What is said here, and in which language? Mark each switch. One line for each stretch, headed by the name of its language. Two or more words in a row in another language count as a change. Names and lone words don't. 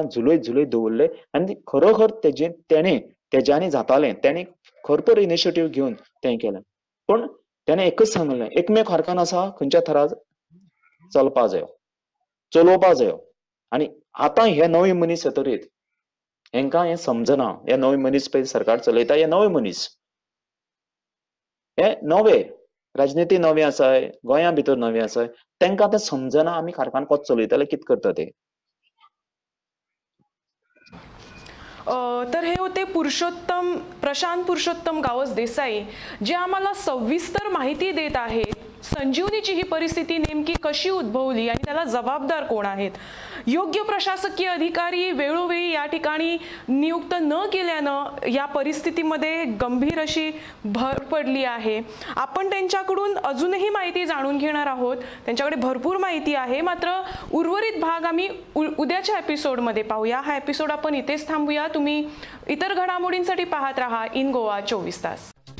Konkani: झुलयत झुलयत दवरले आनी खरोखर तेज्यांनी जातालें तेणी खरोखर इनिशिएटीव घेवन तें केलें पण त्याने एकच सांगलें एकमेव कारखानो आसा खंयच्या थरार चलपा जायो चलोवपा जायो आनी आतां हे नवे मनीस येतरीत हेंकां हें समजना हे नवे मनीस पळय सरकार चलयता हे नवे मनीस हे नवे राजनिती नवी आसाय गोंया भितर नवी आसाय तांकां तें समजना आमी कारखानो कसो चलयतले कितें करता ते
Marathi: तर हे होते प्रशांत पुरुषोत्तम गावस देसाई जे आम्हाला सविस्तर माहिती देत आहेत संजीवनीची ही परिस्थिती नेमकी कशी उद्भवली आणि त्याला जबाबदार कोण आहेत योग्य प्रशासकीय अधिकारी वेळोवेळी या ठिकाणी नियुक्त न केल्यानं या परिस्थितीमध्ये गंभीर अशी भर पडली आहे आपण त्यांच्याकडून अजूनही माहिती जाणून घेणार आहोत त्यांच्याकडे भरपूर माहिती आहे मात्र उर्वरित भाग आम्ही उद्याच्या एपिसोडमध्ये पाहूया हा एपिसोड आपण इथेच थांबूया तुम्ही इतर घडामोडींसाठी पाहत राहा इन गोवा 24 तास